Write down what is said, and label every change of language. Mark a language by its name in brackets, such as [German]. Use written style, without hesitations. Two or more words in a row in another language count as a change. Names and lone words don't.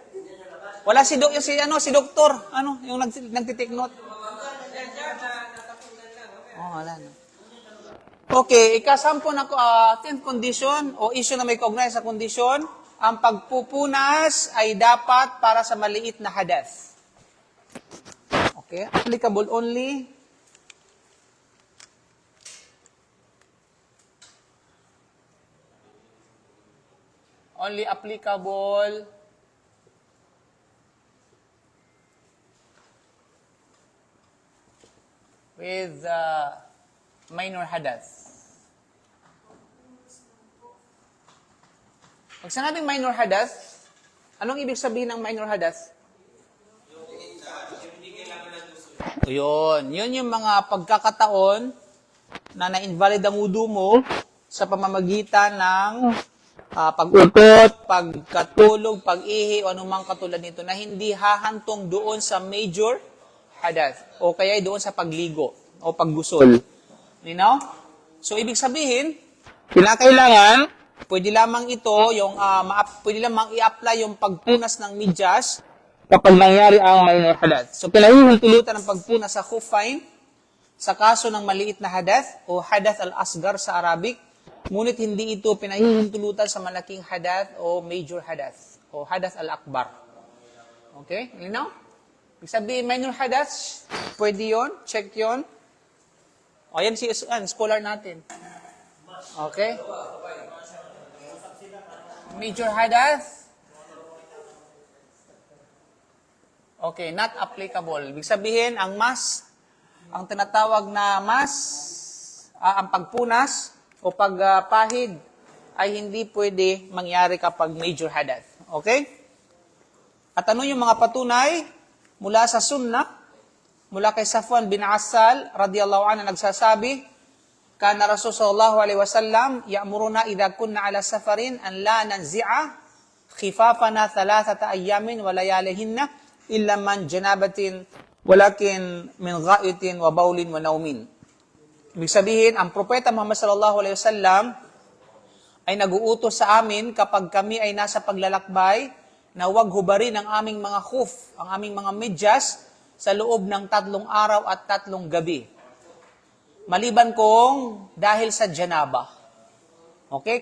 [Filipino] Wala si doktor, yung nagtitake note. Oh, wala na. Okay, ikasampo na [English] 10th condition [Filipino] o issue na may kaugnay sa kondisyon, ang pagpupunas ay dapat para sa maliit na hadath. [English] Okay, applicable only applicable with minor hadath. [Filipino] Pag sinabing [English] minor hadath, [Filipino] anong ibig sabihin ng [English] minor hadath? [Filipino] Yun yung mga pagkakataon na na-invalid ang wudu mo sa pamamagitan ng pag-utot, pagkatulog, pag-ihi, o anumang katulad nito na hindi hahantong doon sa major hadath o kaya doon sa pagligo o paggusol. [English] You know? [Filipino] So, ibig sabihin, kinakailangan, pwede lamang ito, pwede lamang i-apply yung pagpunas ng medyas kapag nangyari ang [English] minor hadath. [Filipino] So, pinahihintulutan ng pagpunas sa khuffain sa kaso ng maliit na hadath o [Arabic] حدث الأصغر [Filipino] sa Arabic, ngunit hindi ito pinahihintulutan sa malaking hadath o [English] major hadath [Filipino] o [Arabic] حدث الأكبر. [English] Okay? You know? [Filipino] Ibig sabihin, [English] minor hadath, [Filipino] pwede yun, check yun. O, yan si scholar natin. Okay? [English] Major hadath, okay, not applicable. [Filipino] Ibig sabihin, ang tinatawag na ang pagpunas o pagpahid ay hindi pwede mangyari kapag [English] major hadath. [Filipino] Okay? At ano yung mga patunay mula sa sunnah, mula kay Safwan bin Asal, [Arabic] رضي الله عنه, nagsasabi, كان رسول صلى الله عليه وسلم يأمرنا إذا كنا على سفر أن لا ننزع خفافنا 3 أيام ولياليهن إلا من جنابة ولكن من غائط وبول ونوم. [Filipino] Ibig sabihin, ang propeta Muhammad [Arabic] صلى الله عليه وسلم [Filipino] ay nag-uutos sa amin kapag kami ay nasa paglalakbay na huwag hubarin ang aming mga khuf, ang aming mga medyas sa loob ng 3 araw at 3 gabi. Maliban kung dahil sa janaba. Okay?